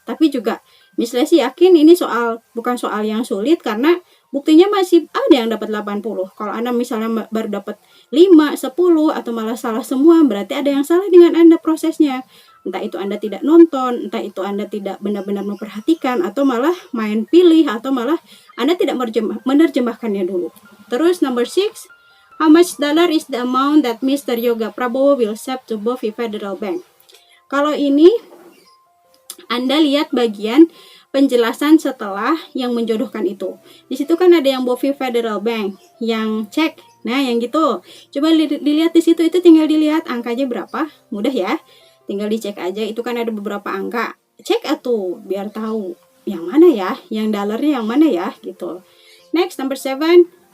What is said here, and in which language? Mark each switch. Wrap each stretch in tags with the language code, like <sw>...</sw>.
<id>Tapi juga Miss Lesi yakin ini bukan soal yang sulit karena buktinya masih ada yang dapat 80. Kalau Anda misalnya baru dapat 5, 10, atau malah salah semua, berarti ada yang salah dengan Anda prosesnya. Entah itu Anda tidak nonton, entah itu Anda tidak benar-benar memperhatikan, atau malah main pilih, atau malah Anda tidak menerjemahkannya dulu. Terus</id> <en>number 6, how much dollar is the amount that Mr. Yoga Prabowo will save to Bovi Federal Bank?</en> <id>Kalau ini Anda lihat bagian penjelasan setelah yang menjodohkan itu. Di situ kan ada yang Bovi Federal Bank, yang cek. Nah, yang gitu. Coba dilihat di situ, itu tinggal dilihat angkanya berapa. Mudah ya. Tinggal dicek aja, itu kan ada beberapa angka. Cek atuh biar tahu yang mana ya, yang dolarnya yang mana ya gitu.</id> <en>Next, number 7.</en>